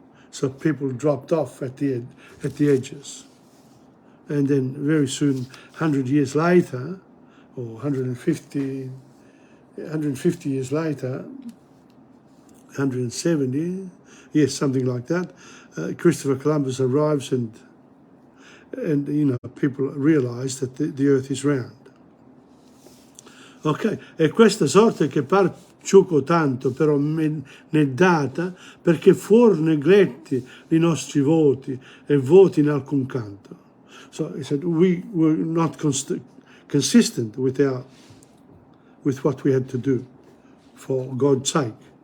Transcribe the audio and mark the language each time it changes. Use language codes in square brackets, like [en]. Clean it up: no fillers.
[en] So people dropped off at the edges. And then very soon, 100 years later, or 150 years later, 170, yes, something like that, Christopher Columbus arrives, and people realize that the Earth is round. [it] Ok, e questa sorte che par ciuco tanto, però n'è data perché fuor negletti i nostri voti e voti in alcun canto. [en] So he said we were not consistent with what we had to do for God's sake.